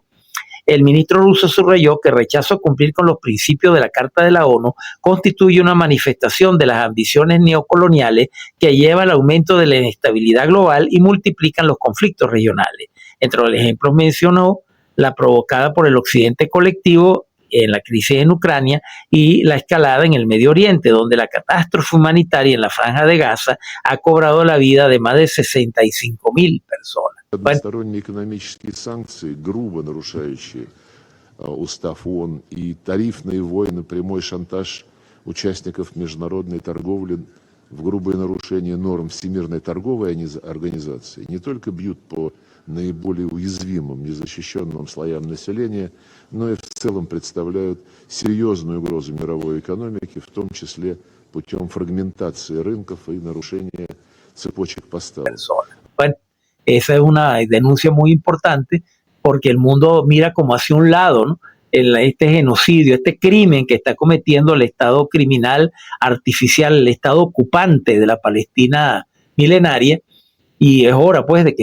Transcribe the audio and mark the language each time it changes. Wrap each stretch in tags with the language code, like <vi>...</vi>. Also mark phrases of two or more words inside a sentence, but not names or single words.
<es>El ministro ruso subrayó que el rechazo a cumplir con los principios de la Carta de la ONU constituye una manifestación de las ambiciones neocoloniales que lleva al aumento de la inestabilidad global y multiplican los conflictos regionales. Entre los ejemplos mencionó la provocada por el occidente colectivo en la crisis en Ucrania y la escalada en el Medio Oriente, donde la catástrofe humanitaria en la Franja de Gaza ha cobrado la vida de más de 65,000 personas.</es> <ru>Односторонние экономические санкции, грубо нарушающие устав ООН, и тарифные войны, прямой шантаж участников международной торговли в грубое нарушение норм Всемирной торговой организации не только бьют по наиболее уязвимым, незащищенным слоям населения, но и в целом представляют серьезную угрозу мировой экономике, в том числе путем фрагментации рынков и нарушения цепочек поставок.</ru> <es>Bueno, esa es una denuncia muy importante, porque el mundo mira como hacia un lado, ¿no? Este genocidio, este crimen que está cometiendo el Estado criminal artificial, el Estado ocupante de la Palestina milenaria, y es hora pues de que</es>